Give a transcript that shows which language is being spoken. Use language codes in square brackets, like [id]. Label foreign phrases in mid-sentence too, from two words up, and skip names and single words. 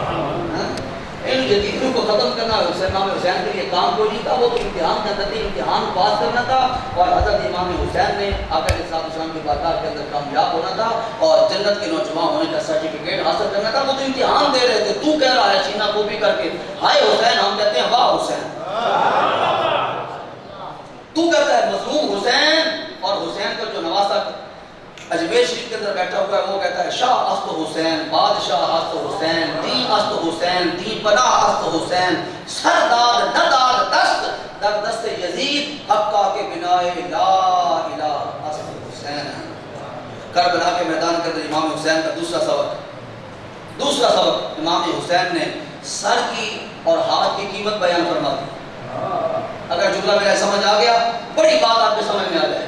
[ur] ان یزیدیوں کو ختم کرنا امام حسین کے لیے کام کوئی نہیں تھا, وہ تو امتحان کے اندر امتحان پاس کرنا تھا اور حضرت امام حسین نے آقا [ar] علیہ السلام [ur] کی بارگاہ کے اندر کامیاب ہونا تھا اور جنت کے نوجوان ہونے کا سرٹیفکیٹ حاصل کرنا تھا. وہ تو امتحان دے رہے تھے. تو کہہ رہا ہے سینہ کوپی کر کے ہائے حسین, ہم کہتے ہیں واہ حسین. تو کہتا ہے مظلوم حسین, اور حسین کا جو نواسا اجمیر شریف کے اندر بیٹھا ہوا ہے وہ کہتا ہے [fa] شاہ است حسین, بادشاہ است حسین, دین است حسین, دین پناہ است حسین, سردار ندار دست در دست یزید حقا کے بنائے لا الہ است حسین. [ur] کربلا کے میدان کے اندر امام حسین کا دوسرا سبق امام حسین نے سر کی اور ہاتھ کی قیمت بیان فرما دی. اگر جملہ میرا سمجھ آ گیا, بڑی بات آپ کے سمجھ میں آ جائے.